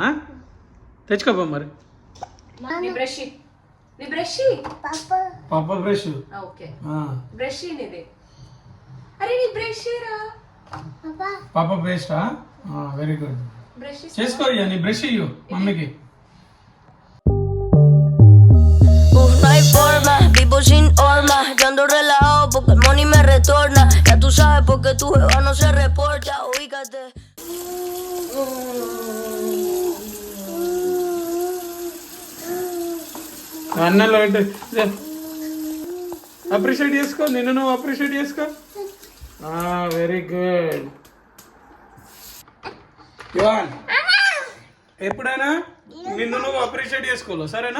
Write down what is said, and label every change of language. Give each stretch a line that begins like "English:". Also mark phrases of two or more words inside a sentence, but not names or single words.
Telugu: తెచ్చుకోపా మరి. పాప బ్రష్. బ్రష్ ఇది. అరే నీ బ్రష్ రా పాప బ్రష్.
English: very good.
Telugu: చేసుకో ఇయ్య, నీ బ్రష్ ఇయ్యు మమ్మీకి.
Spanish: No hay forma, vivo sin horma. Yo ando relajado porque el money me retorna. Ya tú sabes porque tu jeva no se reporta. Ubícate.
Telugu: అన్నలో అప్రిషియేట్ చేసుకో, నిన్ను నువ్వు అప్రిషియేట్ చేసుకో.
English: very good.
Telugu: యువన్, ఎప్పుడైనా నిన్ను నువ్వు అప్రిషియేట్ చేసుకోవాలి, సరేనా?